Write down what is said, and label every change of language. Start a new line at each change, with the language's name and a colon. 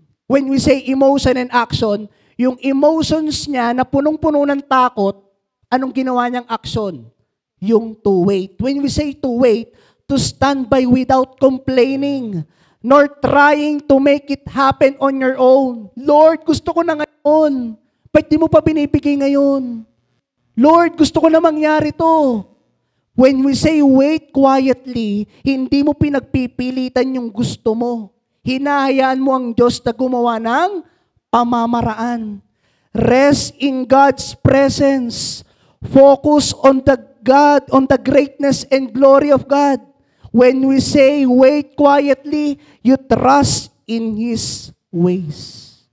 English: When we say emotion and action,
Filipino: yung emotions niya na punong-puno ng takot, anong ginawa niyang action? Yung to wait.
English: When we say to wait, to stand by without complaining, nor trying to make it happen on your own.
Filipino: Lord, gusto ko na ngayon. Ba't di mo pa binibigay ngayon? Lord, gusto ko na mangyari to.
English: When we say wait quietly,
Filipino: hindi mo pinagpipilitan yung gusto mo. Hinahayaan mo ang Diyos na gumawa ng pamamaraan.
English: Rest in God's presence. Focus on the greatness and glory of God. When we say wait quietly, you trust in His ways.